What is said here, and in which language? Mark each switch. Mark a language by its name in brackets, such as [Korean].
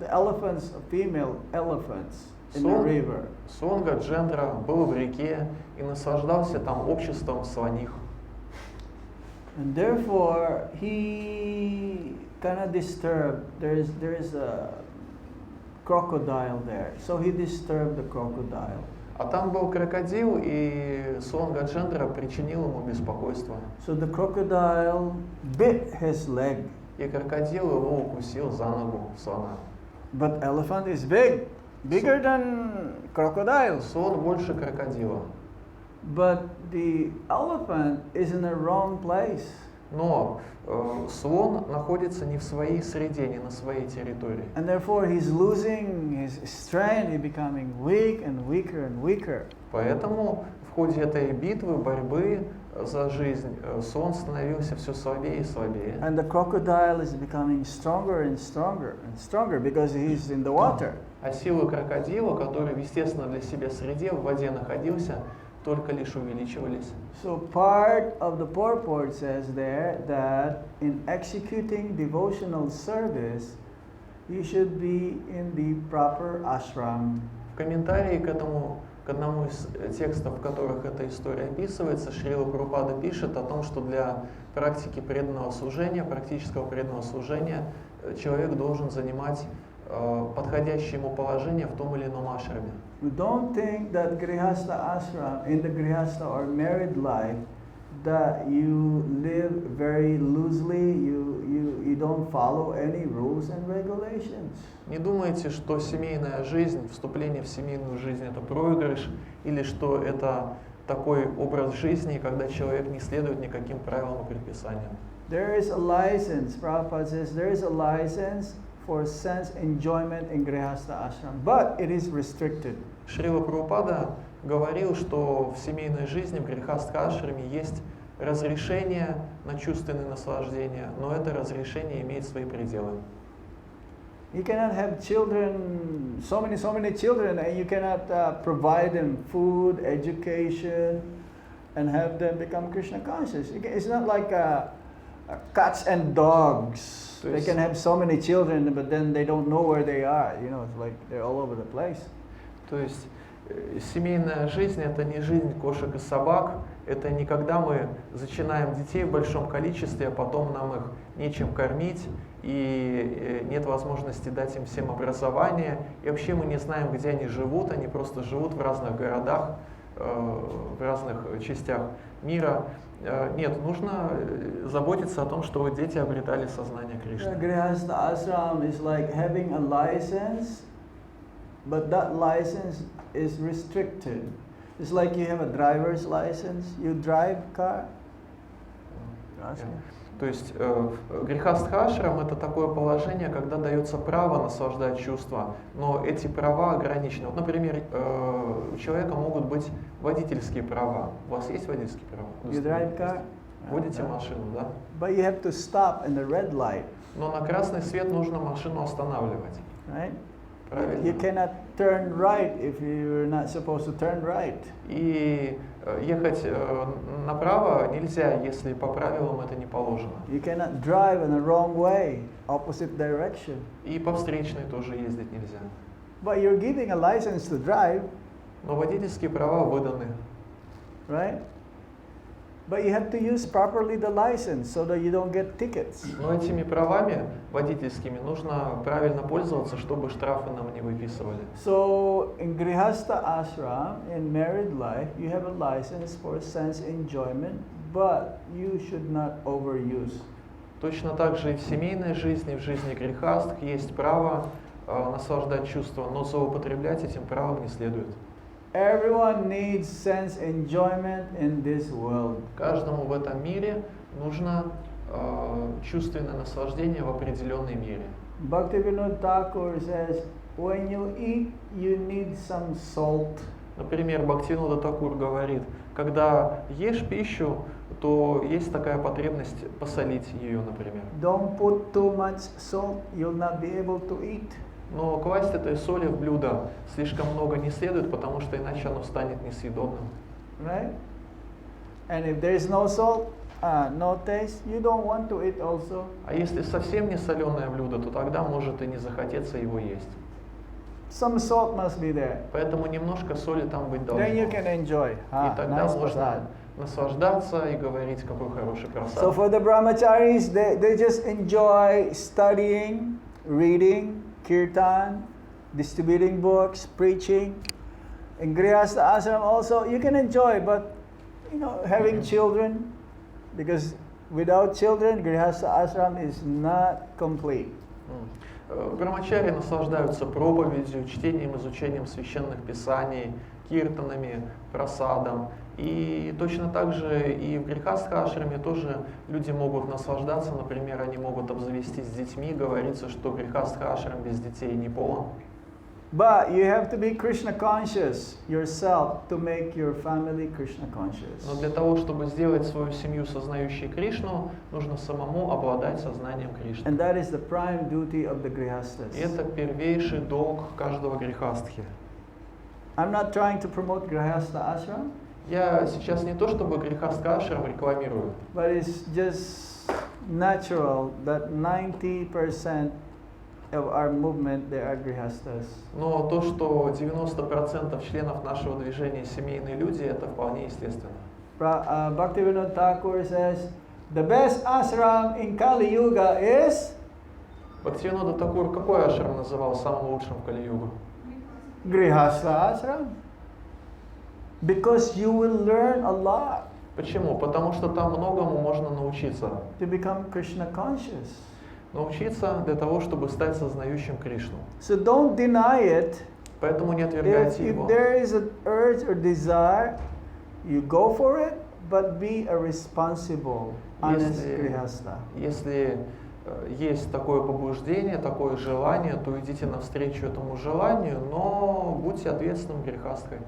[English] The elephants, female elephants in the river. [Russian] Слон Гаджендра был в реке и наслаждался там обществом слоних. [English] And therefore, he kind of disturbed. There is a crocodile there, so he disturbed the crocodile. [Russian] А там был крокодил, и слон Гаджендра причинил ему беспокойство. [English] So the crocodile bit his leg. [Russian] И крокодил его укусил за ногу слона. [English] But elephant is bigger than crocodile. [Russian] Слон больше крокодила. [English] But the elephant is in the wrong place. [Russian] Но слон находится не в своей среде, не на своей территории. [English] And therefore he's losing his strength, he's becoming weak and weaker and weaker. [Russian] Поэтому в ходе этой битвы, борьбы за жизнь, слон становился все слабее и слабее. [English] And the crocodile is becoming stronger and stronger and stronger because he's in the water. [Russian] А силы крокодила, который в естественно для себя среде, в воде находился, только лишь увеличивались. [English] So part of the purport says there that in executing devotional service, you should be in the proper ashram. [Russian] В комментарии к одному из текстов, в которых эта история описывается, Шрила Прабхупада пишет о том, что для практики преданного служения, практического преданного служения, человек должен занимать подходящее ему положение в том или ином ашраме. [English] We don't think that grihastha ashram, in the grihastha or married life, that you live very loosely, you don't follow any rules and regulations. [Russian] Не думайте, что семейная жизнь, вступление в семейную жизнь это проигрыш, или что это такой образ жизни, когда человек не следует никаким правилам и предписаниям. [English] There is a license, Prabhupada says, there is a license for sense enjoyment in grihastha ashram, but it is restricted. [Russian] Шрила Прабхупада говорил, что в семейной жизни, в грехастха-ашраме есть разрешение на чувственные наслаждения, но это разрешение имеет свои пределы. [English] You cannot have children, so many children, and you cannot provide them food, education, and have them become Krishna conscious. It's not like cats and dogs. They can have so many children, but then they don't know where they are. You know, it's like they're all over the place. [Russian] То есть семейная жизнь это не жизнь кошек и собак, это не когда мы зачинаем детей в большом количестве, а потом нам их нечем кормить, и нет возможности дать им всем образование, и вообще мы не знаем, где они просто живут в разных городах, в разных частях мира. Нет, нужно заботиться о том, чтобы дети обретали сознание Кришны. [English] Grihastha ashram is like having a license, but that license is restricted. It's like you have a driver's license, you drive car. [Russian] То есть грехастха-ашрам это такое положение, когда дается право наслаждать чувства, но эти права ограничены. Вот, например, у человека могут быть водительские права. У вас есть водительские права? [English] You drive car? [Russian] Водите машину, да? [English] But you have to stop in the red light. [Russian] Но на красный свет нужно машину останавливать. [English] Right? [Russian] Правильно. [English] You cannot turn right if you're not supposed to turn right. [Russian] И ехать направо нельзя, если по правилам это не положено. [English] You cannot drive in the wrong way, opposite direction. [Russian] И по встречной тоже ездить нельзя. [English] But you're giving a license to drive. [Russian] Но водительские права выданы. [English] Right? But you have to use properly the license so that you don't get tickets. [Russian] Но этими правами водительскими нужно правильно пользоваться, чтобы штрафы нам не выписывали. [English] So in Grihastha ashram, in married life, you have a license for sense enjoyment, but you should not overuse. [Russian] Точно так же и в семейной жизни, в жизни грехастх есть право наслаждать чувства, но злоупотреблять этим правом не следует. [English] Everyone needs sense enjoyment in this world. [Russian] Каждому в этом мире нужно чувственное наслаждение в определенной мере. [English] Bhaktivinoda Thakur says, when you eat, you need some salt. [Russian] Например, Бхактивинода Такур говорит, когда ешь пищу, то есть такая потребность посолить ее, например. [English] Don't put too much salt, you'll not be able to eat. [Russian] Но класть этой соли в блюдо слишком много не следует, потому что иначе оно станет несъедобным. [English] Right? And if there is no salt, no taste, you don't want to eat also. [Russian] А если совсем не соленое блюдо, то тогда может и не захотеться его есть. [English] Some salt must be there. [Russian] Поэтому немножко соли там быть должно. [English] Then you can enjoy. [Russian] И тогда [English] Nice [Russian] можно [English] prasad. [Russian] наслаждаться и говорить, какой хороший просад. [English] So for the brahmacharis, they just enjoy studying, reading, kirtan, distributing books, preaching. In Grihastha ashram also, you can enjoy, but having children, because without children, Grihastha ashram is not complete. [Russian] Брамачари наслаждаются проповедью, чтением, изучением священных писаний, киртанами, просадом. И точно так же и в грехастха-ашраме тоже люди могут наслаждаться. Например, они могут обзавестись с детьми. Говорится, что грехастха-ашрам без детей не полон. [English] But you have to be Krishna conscious yourself to make your family Krishna conscious. [Russian] Но для того, чтобы сделать свою семью сознающей Кришну, нужно самому обладать сознанием Кришны. [English] And that is the prime duty of the grihasthas. [Russian] И это первейший долг каждого грехастхи. [English] I'm not trying to promote grihastha ashram. [Russian] Я сейчас не то чтобы грехастха-ашрам рекламирую. [English] But it's just natural that 90% of our movement they are grihasthas. [Russian] Но то, что 90% членов нашего движения семейные люди, это вполне естественно. [English] Bhaktivinoda Thakur says, the best ashram in Kali Yuga is [Russian] Бхактивинода Такур какой ашрам называл самым лучшим в Кали-югу? [English] Grihastha ashram. Because you will learn a lot. [Russian] Почему? Потому что там многому можно научиться. [English] To become Krishna conscious. [Russian] Научиться для того, чтобы стать сознающим Кришну. [English] So don't deny it. [Russian] Поэтому не отвергайте [English] If [Russian] его. [English] there is an urge or desire, you go for it, but be a responsible, honest grihastha. [Russian] Если есть такое побуждение, такое желание, то идите навстречу этому желанию, но будьте ответственным грехастхой.